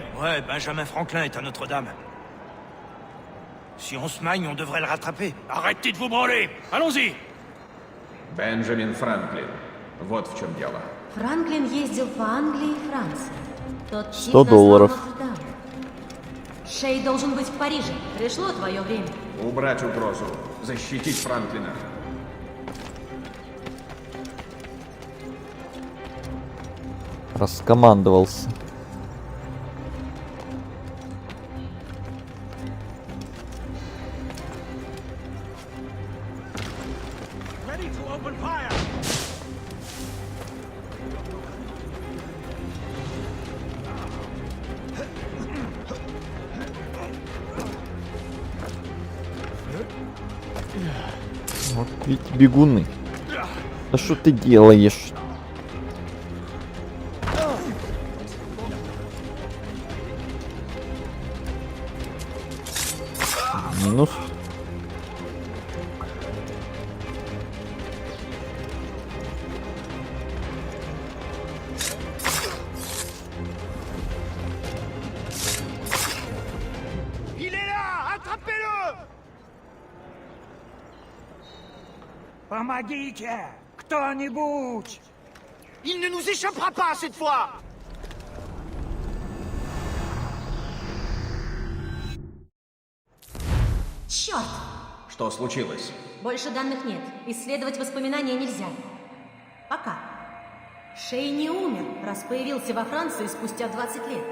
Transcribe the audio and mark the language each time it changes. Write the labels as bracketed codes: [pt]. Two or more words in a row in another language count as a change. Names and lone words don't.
[fr] Ouais, Benjamin Franklin est à Notre-Dame. Si on se magne, on devrait le rattraper. Arrêtez de vous branler! Allons-y! [ru] Бенджамин Франклин. Вот в чем дело. Франклин ездил по Англии и Франции. Тот тип $100. назвал Нотр-Дам. Шей должен быть в Париже. Пришло твое время. Убрать угрозу. Защитить Франклина. Раскомандовался. [en] Ready to open fire! [ru] Вот ведь бегуны. Да что ты делаешь? Минус. [fr] Il est là! Attrapez-le! [ru] Помогите! Кто-нибудь! [fr] Il ne nous échappera pas cette fois! [ru] Черт! Что случилось? Больше данных нет. Исследовать воспоминания нельзя. Пока. Шей не умер, раз появился во Франции спустя 20 лет.